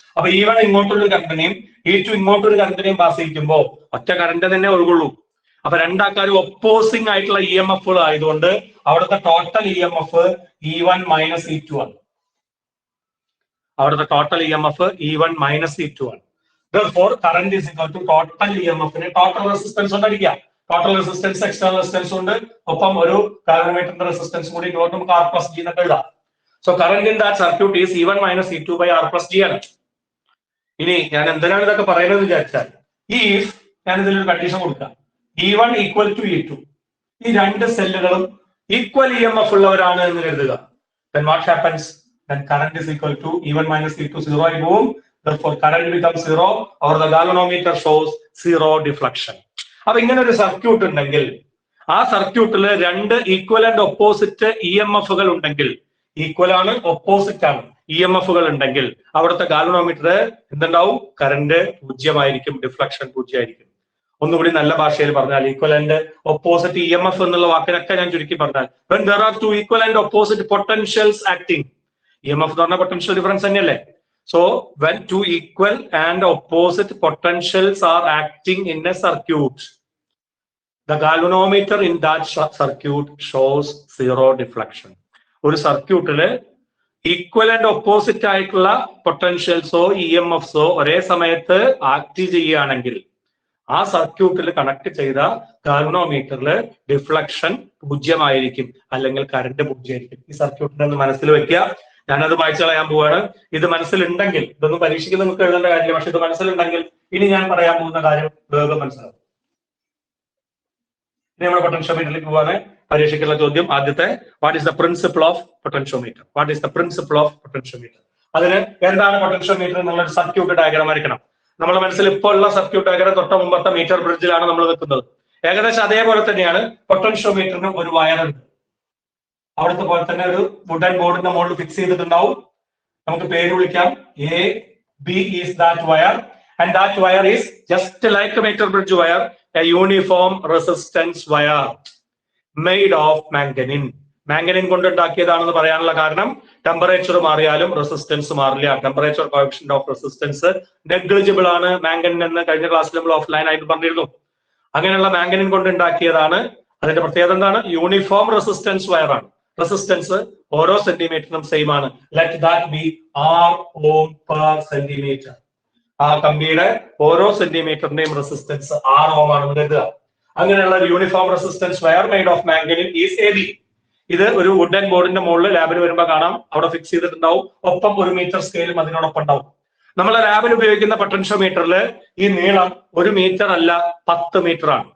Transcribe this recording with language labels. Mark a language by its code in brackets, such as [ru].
[ml] അപ്പൊ E1 ഇങ്ങോട്ടൊരു കറണ്ടിനെയും E2 ഇങ്ങോട്ടൊരു കറണ്ടിനെയും pass ചെയ്യിക്കുമ്പോൾ ഒറ്റ current തന്നെ ഒഴുകുള്ളൂ. അപ്പൊ രണ്ടാൾക്കാരും ഒപ്പോസിംഗ് ആയിട്ടുള്ള EMF ആയതുകൊണ്ട് അവിടുത്തെ total EMF E1 minus E2 ആണ്. അവിടുത്തെ total EMF E1 minus E2 ആണ്. [en] Therefore, current is equal to total EMF [ml] ന് ടോട്ടൽ റെസിസ്റ്റൻസ് കൊണ്ട് അടിക്കുക. ടോട്ടൽ റെസിസ്റ്റൻസ് എക്സ്റ്റേണൽ റെസിസ്റ്റൻസ് ഉണ്ട്, ഒപ്പം ഒരു കാൽക്കുലേറ്ററിന്റെ റെസിസ്റ്റൻസ് കൂടി ഇങ്ങോട്ട് നമുക്ക് R പ്ലസ് G എന്നൊക്കെ എഴുതാം. [en] so current in that circuit is E1 minus E2 by R plus G [ml] ആണ്. ഇനി ഞാൻ എന്തിനാണ് ഇതൊക്കെ പറയുന്നത് വിചാരിച്ചാൽ, ഈ ഞാൻ ഇതിലൊരു കണ്ടീഷൻ കൊടുക്കാം. E1 ഈക്വൽ ടു E2, ഈ രണ്ട് സെല്ലുകളും ഈക്വൽ EMF ഉള്ളവരാണ് എന്ന് കരുതുക. [en] Then what happens? Then current is equal to E1 minus E2, [ml] 0 ആയി പോകും. [en] Therefore, current becomes 0 or the galvanometer shows 0 deflection. [ml] അപ്പൊ ഇങ്ങനെ ഒരു സർക്യൂട്ട് ഉണ്ടെങ്കിൽ, ആ സർക്യൂട്ടില് രണ്ട് ഈക്വൽ ആൻഡ് ഒപ്പോസിറ്റ് EMF-കൾ ഉണ്ടെങ്കിൽ, ഈക്വൽ ആണ് ഓപ്പോസിറ്റ് ആണ് EMF-കൾ ഉണ്ടെങ്കിൽ അവിടുത്തെ ഗാൽവനോമീറ്റർ എന്തുണ്ടാവും? Current 0 deflection 0. ഒന്നുകൂടി നല്ല ഭാഷയിൽ പറഞ്ഞാൽ, ഈക്വൽ ആൻഡ് ഓപ്പോസിറ്റ് EMF എന്നുള്ള വാക്കിനൊക്കെ ഞാൻ ചുരുക്കി പറഞ്ഞാൽ, [en] when there are two equal and opposite potentials acting, [ml] EMF എന്ന് പറഞ്ഞാൽ പൊട്ടൻഷ്യൽ ഡിഫറൻസ് തന്നെയല്ലേ. [en] So when two equal and opposite potentials are acting in a circuit, the galvanometer in that circuit shows 0 deflection. [ml] ഒരു സർക്യൂട്ടില് equal and opposite ആയിട്ടുള്ള പൊട്ടൻഷ്യൽസോ EMFസോ ഒരേ സമയത്ത് act ചെയ്യുകയാണെങ്കിൽ ആ സർക്യൂട്ടിൽ കണക്ട് ചെയ്ത ഗാൽവനോമീറ്ററിൽ ഡിഫ്ലക്ഷൻ 0 അല്ലെങ്കിൽ കറന്റ് 0. ഈ സർക്യൂട്ടിനെ ഒന്ന് മനസ്സിൽ വെക്കുക. ഞാനത് വായിച്ചു കളയാൻ പോവാണ്. ഇത് മനസ്സിലുണ്ടെങ്കിൽ, ഇതൊന്നും പരീക്ഷയ്ക്ക് നിങ്ങൾക്ക് എഴുതേണ്ട കാര്യമില്ല, പക്ഷെ ഇത് മനസ്സിലുണ്ടെങ്കിൽ ഇനി ഞാൻ പറയാൻ പോകുന്ന കാര്യം വേഗം മനസ്സിലാവും. ഇനി നമ്മുടെ പൊട്ടൻഷ്യോമീറ്ററിലേക്ക് പോവാണ്. പരീക്ഷയ്ക്കുള്ള ചോദ്യം ആദ്യത്തെ, [en] What is the principle of potentiometer? What is the principle of potentiometer? [ml] അതിന് എന്താണ് പൊട്ടൻഷ്യോമീറ്റർ എന്നുള്ള ഒരു സർക്യൂട്ട് ഡയഗ്രാം വരയ്ക്കണം. നമ്മുടെ മനസ്സിൽ ഇപ്പോൾ ഉള്ള സർക്യൂട്ട് ഡയഗ്രാം തൊട്ട മുമ്പത്തെ മീറ്റർ ബ്രിഡ്ജിലാണ് നമ്മൾ വെക്കുന്നത്. ഏകദേശം അതേപോലെ തന്നെയാണ് പൊട്ടൻഷ്യോമീറ്ററിന് ഒരു വയറുണ്ട്. അവിടുത്തെ പോലെ തന്നെ ഒരു വുഡൻ ബോർഡിന്റെ മുകളിൽ ഫിക്സ് ചെയ്തിട്ടുണ്ടാവും. നമുക്ക് പേര് വിളിക്കാം. [en] AB is that wire, and that wire is just like a meter bridge wire, a uniform resistance wire made of manganese. [ml] മാംഗനീൻ കൊണ്ടുണ്ടാക്കിയതാണെന്ന് പറയാനുള്ള കാരണം, ടെമ്പറേച്ചർ മാറിയാലും റെസിസ്റ്റൻസ് മാറില്ല. Temperature coefficient of resistance negligible ആണ് മാംഗനീൻ എന്ന് കഴിഞ്ഞ ക്ലാസ്സിൽ നമ്മൾ ഓഫ്ലൈൻ ആയിട്ട് പറഞ്ഞിരുന്നു. അങ്ങനെയുള്ള മാംഗനീൻ കൊണ്ടുണ്ടാക്കിയതാണ്. അതിന്റെ പ്രത്യേകത എന്താണ്? യൂണിഫോം റെസിസ്റ്റൻസ് വയർ ആണ്. റെസിസ്റ്റൻസ് ഓരോ സെന്റിമീറ്ററിനും സെയിം ആണ്. [en] Let that be R ohm per centimeter. [ml] ആ കമ്പിയുടെ ഓരോ സെന്റിമീറ്ററിന്റെയും റെസിസ്റ്റൻസ് R ohm ആണെന്ന് കരുതുക. അങ്ങനെയുള്ള ഒരു [en] Uniform resistance wire made of manganin is AB. [ml] ഇത് ഒരു വുഡൻ ബോർഡിന്റെ മുകളിൽ ലാബിൽ വരുമ്പോൾ കാണാം, അവിടെ ഫിക്സ് ചെയ്തിട്ടുണ്ടാവും. ഒപ്പം ഒരു മീറ്റർ സ്കെയിലും അതിനോടൊപ്പം ഉണ്ടാവും. നമ്മളെ ലാബിൽ ഉപയോഗിക്കുന്ന പൊട്ടൻഷ്യോമീറ്ററിൽ ഈ നീളം 1 മീറ്റർ അല്ല 10 മീറ്റർ ആണ്.